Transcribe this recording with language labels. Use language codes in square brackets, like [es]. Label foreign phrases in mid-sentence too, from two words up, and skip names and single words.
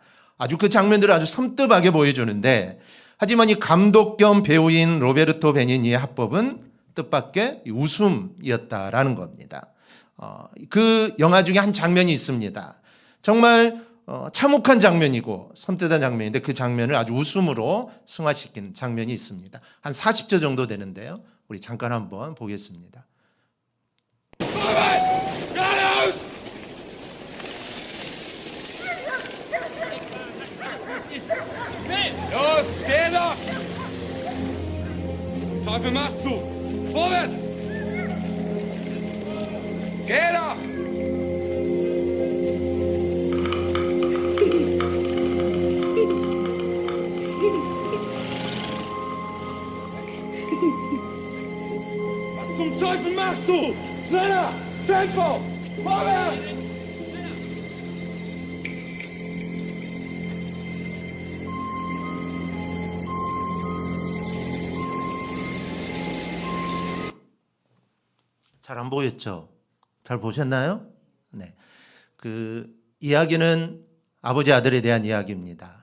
[ko] 아주 그 장면들을 아주 섬뜩하게 보여주는데 하지만 이 감독 겸 배우인 로베르토 베니니의 합법은 뜻밖의 웃음이었다라는 겁니다. 그 영화 중에 한 장면이 있습니다. 정말 참혹한 장면이고 섬뜩한 장면인데 그 장면을 아주 웃음으로 승화시킨 장면이 있습니다. 한 40초 정도 되는데요. 우리 잠깐 한번 보겠습니다. [de] Los, geh doch! Was zum Teufel machst du? Vorwärts! Geh doch! Was zum Teufel machst du? Schneller! Tempo! Vorwärts! [ko] 잘 안 보였죠? 잘 보셨나요? 네. 그 이야기는 아버지 아들에 대한 이야기입니다.